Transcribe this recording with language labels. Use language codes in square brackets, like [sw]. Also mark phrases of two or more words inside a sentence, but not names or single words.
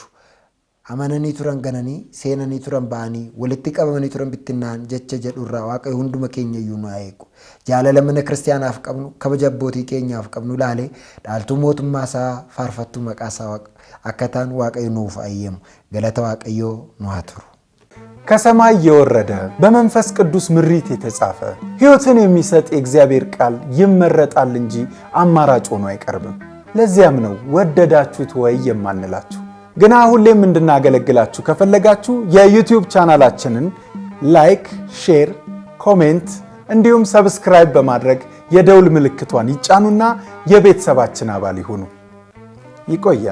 [om] Amananii turan gananii, seenanii turan ba'anii, walitti qabamanii turan bittinnaan jecha jedhurraa Waaqayyo hunduma keenya iyyuu nu haa eegu. Jaalala mana kiristaanaaf qabnu, kabaja abbootii keenyaaf qabnu ilaalee dhaaltuu mootummaa isaa, faarfattuu maqaa isaa akka ta'an Waaqayyo nuuf haa eeyyamu. Galata Waaqayyoo nu haa turu. [am] ከሰማይ የወረደ በመንፈስ ቅዱስ ምሪት የተጻፈ ሕይወትን የሚሰጥ የእግዚአብሔር ቃል ይመረጣል እንጂ አማራጭ ሆኖ አይቀርብም። ለዚያም ነው ወደዳችሁት ወይ የማንላችሁ። ግን ሁሌም እንድናገለግላችሁ ከፈለጋችሁ የዩቲዩብ ቻናላችንን ላይክ፣ ሼር፣ ኮሜንት እንዲሁም ሰብስክራይብ በማድረግ የደውል ምልክቷን ይጫኑና የቤተሰባችን አባል ይሁኑ። ይቆያል።